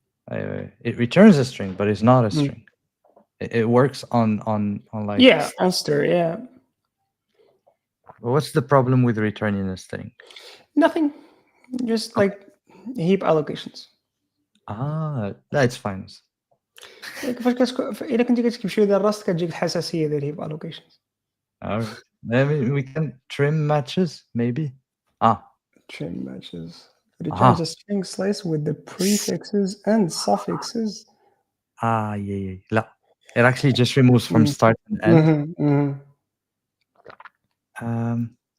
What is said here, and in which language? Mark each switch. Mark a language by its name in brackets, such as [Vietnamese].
[English] It returns a string, but it's not a string. It works on like on stir. Yeah. What's the problem with returning a string? Nothing. Just like heap allocations. That's fine. [Arabic] إذا كنت كتكتب شي ديال الراست كتجيك الحساسية ديال heap allocations. [English] Alright. Maybe we can trim matches, maybe. Trim matches. Returns a string slice with the prefixes and suffixes. Yeah. [Arabic] لا. [English] It actually just removes from start and end.